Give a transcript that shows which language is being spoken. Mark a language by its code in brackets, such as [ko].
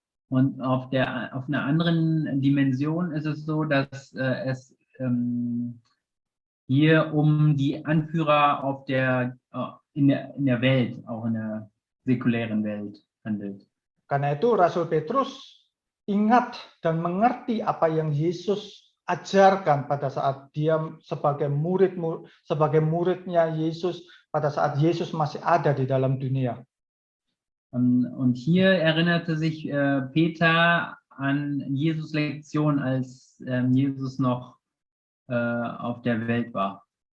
[de] Und auf einer anderen Dimension ist es so, dass es hier um die Anführer in der Welt, auch in der säkulären Welt handelt. [id] Karena itu Rasul Petrus ingat dan mengerti apa yang Yesus ajarkan pada saat dia sebagai muridnya Yesus pada saat Yesus masih ada di dalam dunia. [de] Und hier erinnerte sich Peter an Jesus' Lektion, als Jesus noch auf der Welt war.